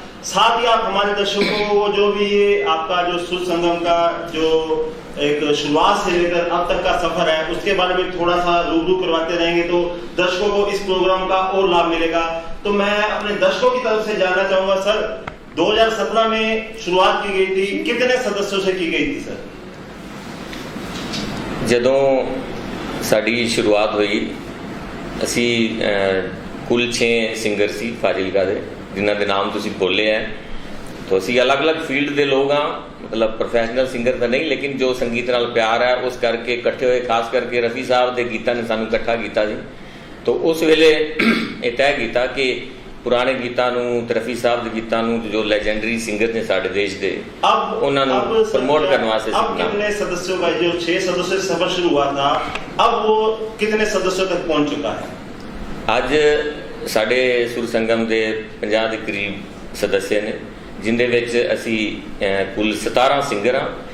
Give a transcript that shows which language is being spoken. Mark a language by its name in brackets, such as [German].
[Hindi] साथ ही आप हमारे दर्शकों को जो भी ये आपका जो सुर संगम का जो एक शुरुआत से लेकर अब तक का सफर है उसके बारे में थोड़ा सा रूबरू करवाते रहेंगे तो दर्शकों को इस प्रोग्राम का और लाभ मिलेगा। तो मैं अपने दर्शकों की तरफ से जानना चाहूंगा सर, 2017 में शुरुआत की गई थी, कितने सदस्यों से की गई थी सर? [Punjabi] ਜਦੋਂ ਸਾਡੀ ਸ਼ੁਰੂਆਤ ਹੋਈ ਅਸੀਂ ਕੁੱਲ 6 ਸਿੰਗਰ ਸੀ ਫਾਜ਼ਿਲਕਾ ਦੇ, ਜਿਨ੍ਹਾਂ ਦੇ ਨਾਮ ਤੁਸੀਂ ਬੋਲੇ ਹੈ। तो ਅਸੀਂ ਅਲੱਗ-ਅਲੱਗ ਫੀਲਡ ਦੇ ਲੋਕ ਹਾਂ, ਮਤਲਬ ਪ੍ਰੋਫੈਸ਼ਨਲ ਸਿੰਗਰ ਤਾਂ ਨਹੀਂ, ਲੇਕਿਨ ਜੋ ਸੰਗੀਤ ਨਾਲ ਪਿਆਰ ਹੈ ਉਸ ਕਰਕੇ ਇਕੱਠੇ ਹੋਏ। ਖਾਸ ਕਰਕੇ ਰਫੀ ਸਾਹਿਬ ਦੇ ਗੀਤਾਂ ਨੇ ਸਾਨੂੰ ਇਕੱਠਾ ਕੀਤਾ ਸੀ। तो उस वेले ਇਹ ਤੈਅ ਕੀਤਾ ਕਿ ਪੁਰਾਣੇ ਗੀਤਾਂ ਨੂੰ ਤੇ ਰਫੀ ਸਾਹਿਬ ਦੇ ਗੀਤਾਂ ਨੂੰ ਜੋ ਲੈਜੈਂਡਰੀ ਸਿੰਗਰ ਨੇ ਸਾਡੇ ਦੇਸ਼ ਦੇ ਉਹਨਾਂ ਨੂੰ [Hindi] प्रमोट करने वास्ते। अब कितने सदस्यों का जो 6 सदस्यों से सफर शुरू हुआ था, अब वो कितने सदस्यों तक पहुंच चुका है? [Punjabi] ਅੱਜ ਸਾਡੇ ਸੁਰ ਸੰਗਮ ਦੇ 50 ਦੇ ਕਰੀਬ ਸਦस्य ਨੇ, ਜਿੰਦੇ ਵਿੱਚ ਅਸੀਂ ਕੁੱਲ 17 ਸਿੰਗਰ ਹਾਂ।